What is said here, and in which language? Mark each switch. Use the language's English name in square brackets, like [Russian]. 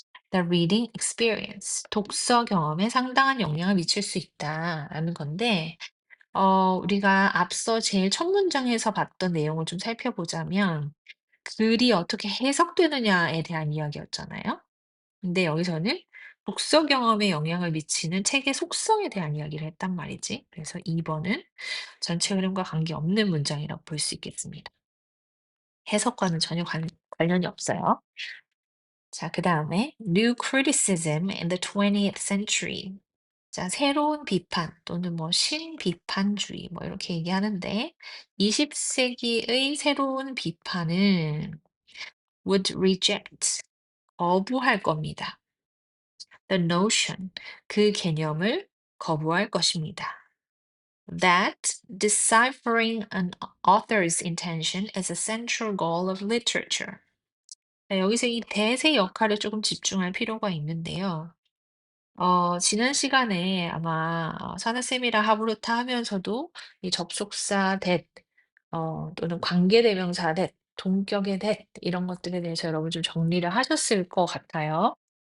[English] The reading experience [Korean] 독서 경험에 상당한 영향을 미칠 수 있다라는 건데 우리가 앞서 제일 첫 문장에서 봤던 내용을 좀 살펴보자면 글이 어떻게 해석되느냐에 대한 이야기였잖아요. 근데 여기서는 독서 경험에 영향을 미치는 책의 속성에 대한 이야기를 했단 말이지. 그래서 2번은 전체 흐름과 관계없는 문장이라고 볼 수 있겠습니다. 해석과는 전혀 관련이 없어요. 자, 그다음에 [English] New criticism in the 20th century. [Korean] 자, 새로운 비판 또는 뭐 신비판주의 뭐 이렇게 얘기하는데 20세기의 새로운 비판은 [English] would reject [Korean] 거부할 겁니다. [English] The notion [Korean] 그 개념을 거부할 것입니다. [English] That deciphering an author's intention is a central goal of literature. [Korean] 네, 여기서 이 대세 역할에 조금 집중할 필요가 있는데요. 지난 시간에 아마 사나쌤이랑 하브루타 하면서도 이 접속사 that 또는 관계대명사 that, 동격의 that 이런 것들에 대해서 여러분 좀 정리를 하셨을 것 같아요.